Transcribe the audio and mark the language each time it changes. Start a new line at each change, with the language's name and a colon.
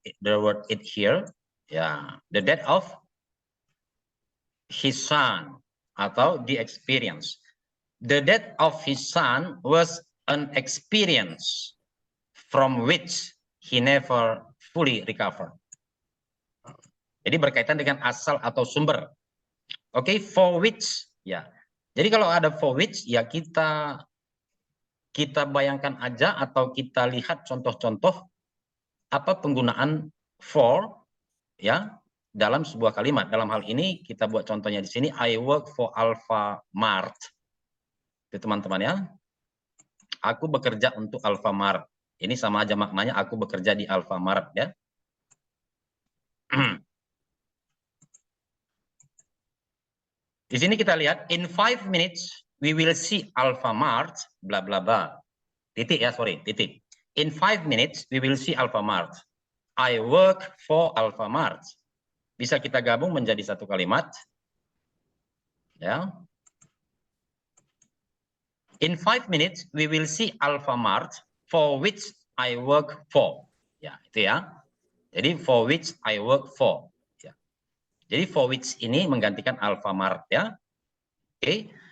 English: The word it here. Ya, the death of his son atau the experience. The death of his son was an experience from which he never fully recovered.
Indonesian: Jadi berkaitan dengan asal atau sumber. Oke, for which ya. Jadi kalau ada for which ya kita bayangkan aja atau kita lihat contoh-contoh apa penggunaan for ya dalam sebuah kalimat. Dalam hal ini kita buat contohnya di sini,
English: I work for Alfamart.
Indonesian: Itu teman-teman ya. Aku bekerja untuk Alfamart. Ini sama aja maknanya aku bekerja di Alfamart ya. Di sini kita lihat
English: in 5 minutes we will see Alfamart,
Indonesian: bla bla bla. Titik ya,
English: sorry, titik. In 5 minutes, we will see Alfamart. I work for Alfamart.
Indonesian: Bisa kita gabung menjadi satu kalimat. Ya.
English: In 5 minutes, we will see Alfamart for which I work for.
Indonesian: Ya, itu ya.
English: Jadi for which I work for.
Indonesian: Ya. Jadi for which ini menggantikan Alfamart ya. Oke.